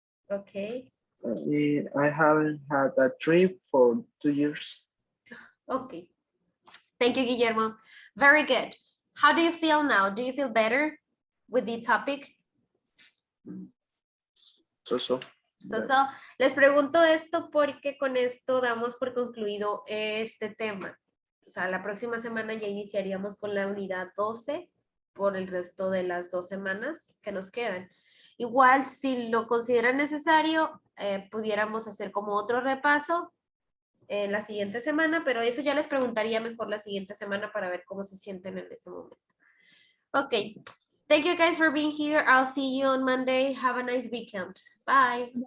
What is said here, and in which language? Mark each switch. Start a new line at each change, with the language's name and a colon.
English: Okay. I haven't had a trip for 2 years. Okay. Thank you, Guillermo. Very good. How do you feel now? Do you feel better with the topic? So.
Spanish: Les pregunto esto porque con esto damos por concluido este tema. O sea, la próxima semana ya iniciaríamos con la unidad 12 por el resto de las 2 semanas que nos quedan. Igual, si lo consideran necesario, pudiéramos hacer como otro repaso la siguiente semana, pero eso ya les preguntaría mejor la siguiente semana para ver cómo se sienten en ese momento.
English: Okay. Thank you guys for being here. I'll see you on Monday. Have a nice weekend. Bye.